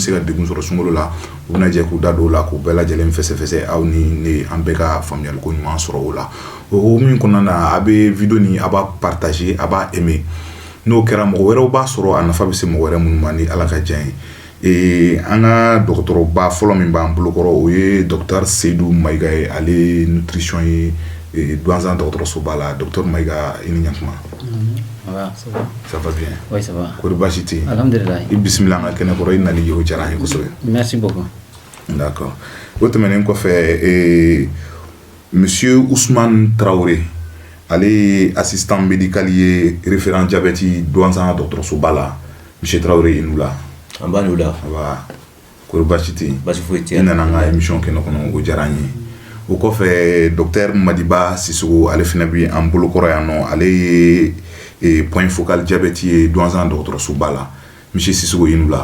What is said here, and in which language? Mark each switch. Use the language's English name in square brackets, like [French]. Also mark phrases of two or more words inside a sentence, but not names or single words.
[Bambara] se ka degun sɔrɔ sunkalo la u bɛna jɛ k'u da don o la k'u bɛɛ lajɛlen fɛsɛfɛsɛ aw ni ne an bɛɛ ka faamuyaliko ɲuman sɔrɔ o la o min kɔnɔna na a bɛ video ni a b'a partager a b'a aimer n'o kɛra mɔgɔ wɛrɛw b'a sɔrɔ a nafa bɛ se mɔgɔ wɛrɛ minnu ma ni Ala ka diya ye an ka dɔgɔtɔrɔba fɔlɔ min b'an bolokɔrɔ o ye docteur Seydou Mayiga ye ale nutrition ye Douanza dɔgɔtɔrɔsoba la docteur Mayiga i ni ɲantuma. [French] Ça va bien. Oui, ça va. [Bambara] Kori baasi tɛ yen. Alhamdulillah. I bisimila an ka kɛnɛ kɔrɔ i nali ye o diyara an ye kosɛbɛ. [French] Merci beaucoup. [Bambara] D'accord. O tɛmɛnen kɔfɛ monsieur Ousmane Traoré ale [French] assistant médical [Bambara] ye [French] référent diabète [Bambara] Douanza dɔgɔtɔrɔsoba la monsieur Traoré i n'u la. An b'a n'u la. Awa kori baasi tɛ yen. Baasi foyi tɛ yen. I nana an ka émission kɛnɛ kɔnɔ o diyara an ye. O kɔfɛ docteur Madiba Sissogo ale fana bɛ an bolokɔrɔ yan nɔ ale ye [French] point focal diabète [Bambara] ye Douanza dɔgɔtɔrɔsoba la monsieur Sissogo i n'u la.